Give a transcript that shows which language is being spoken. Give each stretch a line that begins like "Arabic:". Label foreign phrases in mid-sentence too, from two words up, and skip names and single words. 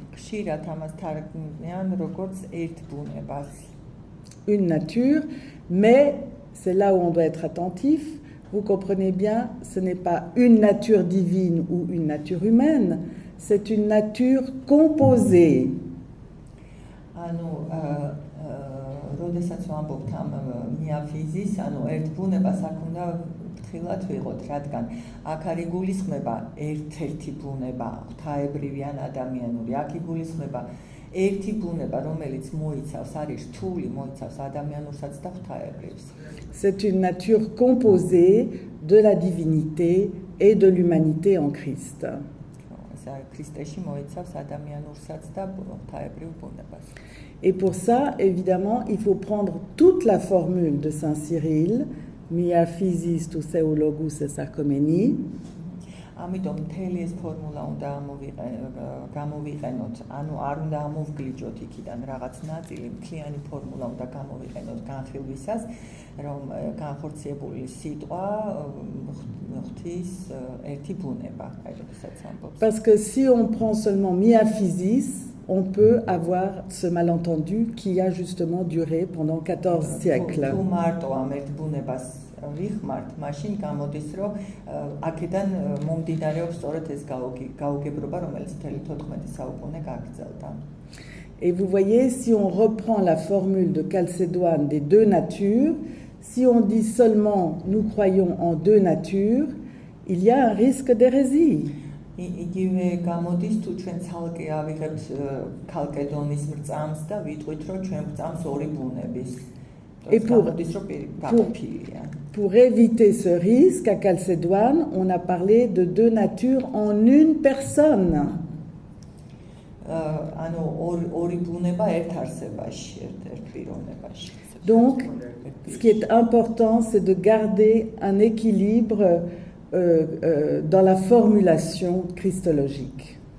French: Une nature, mais c'est là où on doit être attentif. Vous comprenez bien, ce n'est pas une nature divine ou une nature humaine, c'est une nature composée.
Georgian: აქ არის გულისხმება ერთ-ერთი ბუნება, ღვთაებრივიან ადამიანური. აქ იგულისხმება ერთი ბუნება, რომელიც მოიცავს, არის რთული, მოიცავს ადამიანურსაც და ღვთაებრივს.
French: C'est une nature composée de la divinité et de l'humanité en Christ.
Georgian: ქრისტეში მოიცავს ადამიანურსაც და ღვთაებრივ ბუნებას.
French: Et pour ça, évidemment, il faut prendre toute la formule de Saint Cyril,
Greek: μία φύσις τοῦ Θεοῦ Λόγου
French: et sarcomeni.
Georgian: ამიტომ მთელი ეს ფორმულა უნდა გამოვიყენოთ, ანუ არ უნდა ამოვგლიჯოთ იქიდან რაღაც ნაწილი, მთლიანი ფორმულა უნდა გამოვიყენოთ განხილვისას, რომ განხორციელებული სიტყვა ღვთის ერთი ბუნება, აი როდესაც ამბობს.
French: Parce que si on prend seulement miaphysis, on peut avoir ce malentendu qui a justement duré pendant 14 siècles.
Georgian: თუ მარტო ამ ერთ ბუნებას ვიხმართ, მაშინ გამოდის, რომ აქედან მომდინარეობს სწორედ ეს გაუგებრობა, რომელიც მთელი 14 საუკუნე გაგრძელდა.
French: Et vous voyez, si on reprend la formule de Chalcédoine des deux natures, si on dit seulement nous croyons en deux natures, il y a un risque d'hérésie.
Georgian: იგივე გამოდის თუ ჩვენ ცალკე ავიღებთ ქალკედონის მრწამს და ვიტყვით, რომ ჩვენ მრწამს ორი ბუნების.
French: Et pour éviter ce risque, à Chalcédoine, on a parlé de deux natures en une personne. Donc, ce qui est important, c'est de garder un équilibre dans la formulation christologique.